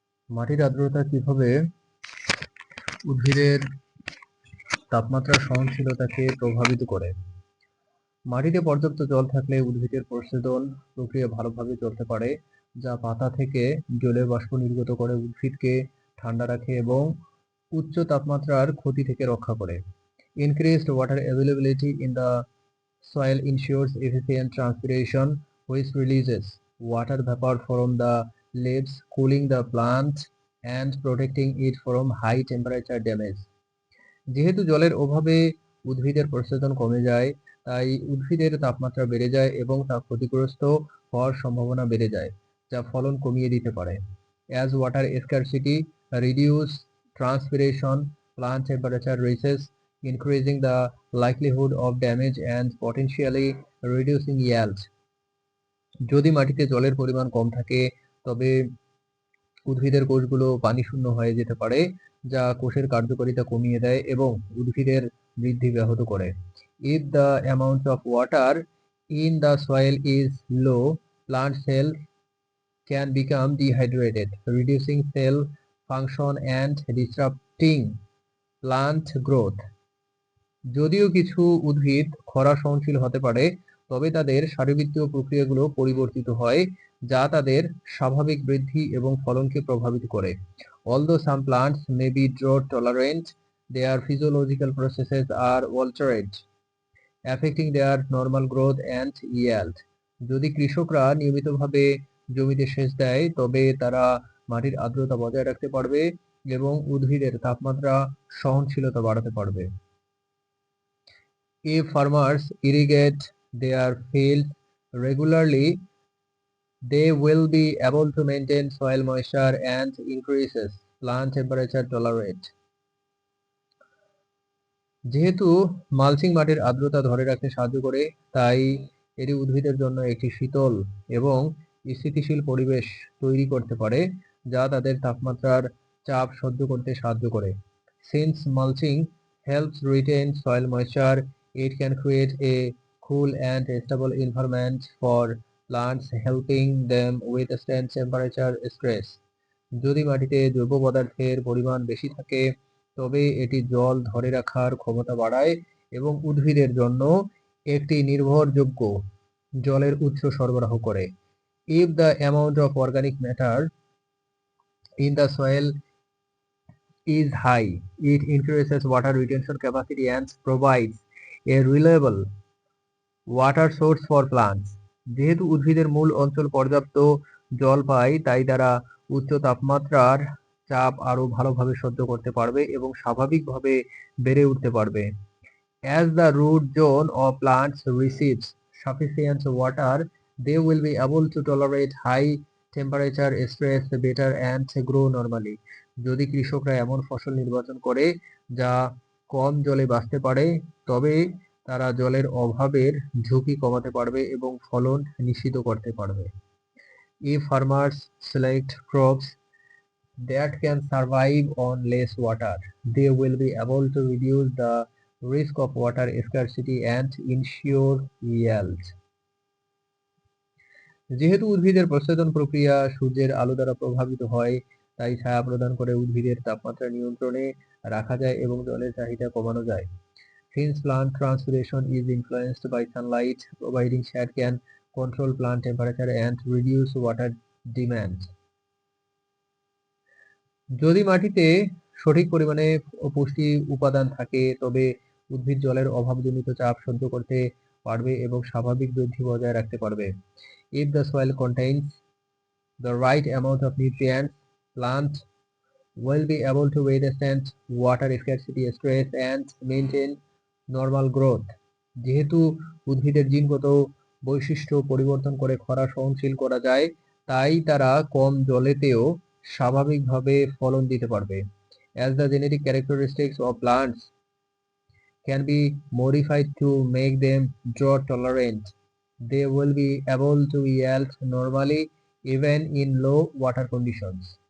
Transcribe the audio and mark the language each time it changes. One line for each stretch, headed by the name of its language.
Bangla: মাটির আর্দ্রতা কিভাবে উদ্ভিদের তাপমাত্রা সহনশীলতাকে প্রভাবিত করে? মাটিতে পর্যাপ্ত জল থাকলে উদ্ভিদের প্রস্বেদন প্রক্রিয়া ভালোভাবে চলতে পারে, যা পাতা থেকে জলীয় বাষ্প নির্গত করে উদ্ভিদকে ঠান্ডা রাখে এবং উচ্চ তাপমাত্রার ক্ষতি থেকে রক্ষা করে।
English: Increased water availability in the soil ensures efficient transpiration, which releases water vapor from the leaves, cooling the plant and protecting it from high temperature damage.
Bangla: যেহেতু জলের অভাবে উদ্ভিদের প্রস্বেদন কমে যায়, তাই উদ্ভিদের তাপমাত্রা বেড়ে যায় এবং তা ক্ষতিগ্রস্ত হওয়ার সম্ভাবনা বেড়ে যায়, যা ফলন কমিয়ে দিতে পারে।
English: As water scarcity reduce transpiration, plant temperature rises, increasing the likelihood of damage and potentially reducing yield.
Bangla: যদি মাটিতে জলের পরিমাণ কম থাকে, তবে উদ্ভিদের কোষগুলো পানি শূন্য হয়ে যেতে পারে, যা কোষের কার্যকারিতা কমিয়ে দেয় এবং উদ্ভিদের বৃদ্ধি ব্যাহত করে।
English: If the amount of water in the soil is low, plant cells can become dehydrated, reducing cell function and disrupting plant growth.
Bangla: যদিও কিছু উদ্ভিদ খরা সহনশীল হতে পারে, তবে তাদের শারীরবৃত্তীয় প্রক্রিয়াগুলো পরিবর্তিত হয়, যা তাদের স্বাভাবিক বৃদ্ধি এবং ফলনকে প্রভাবিত করে।
English: Although some plants may be drought tolerant, their physiological processes are altered, affecting their normal growth and yield.
Bangla: যদি কৃষকরা নিয়মিতভাবে জমিতে সেচ দেয়, তবে তারা মাটির আর্দ্রতা বজায় রাখতে পারবে এবং উদ্ভিদের তাপমাত্রা সহনশীলতা বাড়াতে পারবে।
English: If farmers irrigate their fields regularly, they will be able to maintain soil moisture and increases plant temperature tolerate.
Bangla: যেহেতু মালচিং মাটির আর্দ্রতা ধরে রাখতে সাহায্য করে, তাই এটি উদ্ভিদের জন্য একটি শীতল এবং স্থিতিশীল পরিবেশ তৈরি করতে পারে, যা তাদের তাপমাত্রার চাপ সহ্য করতে সাহায্য করে।
English: Since mulching helps retain soil moisture, it can create a cool and stable environment for plants, helping them withstand temperature stress.
Bangla: যদি মাটিতে জৈব পদার্থের পরিমাণ বেশি থাকে, তবে এটি জল ধরে রাখার ক্ষমতা বাড়ায় এবং উদ্ভিদের জন্য একটি নির্ভরযোগ্য জলের উৎস সরবরাহ করে।
English: If the amount of organic matter in the soil is high, it increases water retention capacity and provides a reliable water source for plants.
Bangla: যেহেতু উদ্ভিদের মূল অঞ্চল পর্যাপ্ত জল পায়, তাই তারা উচ্চ তাপমাত্রার চাপ আরো ভালোভাবে সহ্য করতে পারবে এবং স্বাভাবিকভাবে বেড়ে উঠতে পারবে।
English: As the root zone of plants receives sufficient water, they will be able to tolerate high temperature stress better and grow normally.
Bangla: যদি কৃষকরা এমন ফসল নির্বাচন করে যা কম জলে বাঁচতে পারে, তবে তারা জলের অভাবের ঝুঁকি কমাতে পারবে এবং ফলন নিশ্চিত করতে পারবে।
English: If farmers select crops that can survive on less water, they will be able to reduce the risk of water scarcity and ensure yield.
Bangla: যেহেতু উদ্ভিদের প্রস্বেদন প্রক্রিয়া সূর্যের আলো দ্বারা প্রভাবিত হয়, তাই ছায়া প্রদান করে উদ্ভিদের তাপমাত্রা নিয়ন্ত্রণে রাখা যায় এবং জলের চাহিদা কমানো যায়।
English: Since plant transpiration is influenced by sunlight, providing shade can control plant temperature and reduce water demand.
Bangla: যদি মাটিতে সঠিক পরিমাণে পুষ্টি উপাদান থাকে, তবে উদ্ভিদ জলের অভাবজনিত চাপ সহ্য করতে পারবে এবং স্বাভাবিক বৃদ্ধি বজায় রাখতে পারবে।
English: If the soil contains the right amount of nutrients, plant will be able to withstand water scarcity stress and maintain normal growth.
Bangla: যেহেতু উদ্ভিদের জিনগত বৈশিষ্ট্য পরিবর্তন করে খরা সহনশীল করা যায়, তাই তারা কম জলেতেও স্বাভাবিকভাবে ফলন দিতে পারবে।
English: As the genetic characteristics of plants can be modified to make them drought tolerant, they will be able to yield normally even in low water conditions.